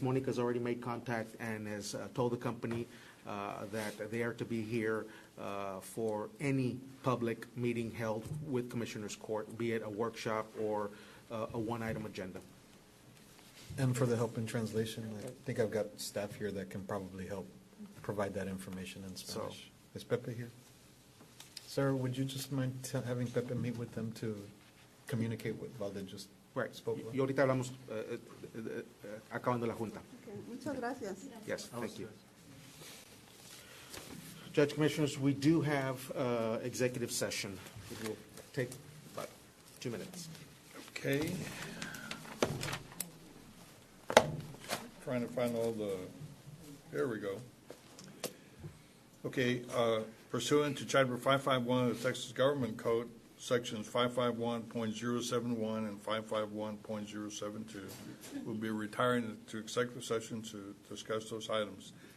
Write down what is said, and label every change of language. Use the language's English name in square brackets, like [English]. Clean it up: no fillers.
[English] Monica has already made contact and has told the company that they are to be here for any public meeting held with Commissioner's Court, be it a workshop or a one-item agenda. And for the help in translation, I think I've got staff here that can probably help provide that information in Spanish. Is Pepe here? Sir, would you just mind having Pepe meet with them to communicate what Valde just spoke about? [Spanish] Y ahorita hablamos acabando la junta. Okay, muchas gracias. [English] Yes, thank you. Judge Commissioners, we do have executive session. It will take about 2 minutes. Okay. Trying to find all the, there we go. Okay, pursuant to Chapter 551 of the Texas Government Code, Sections 551.071 and 551.072, we'll be retiring to executive session to discuss those items.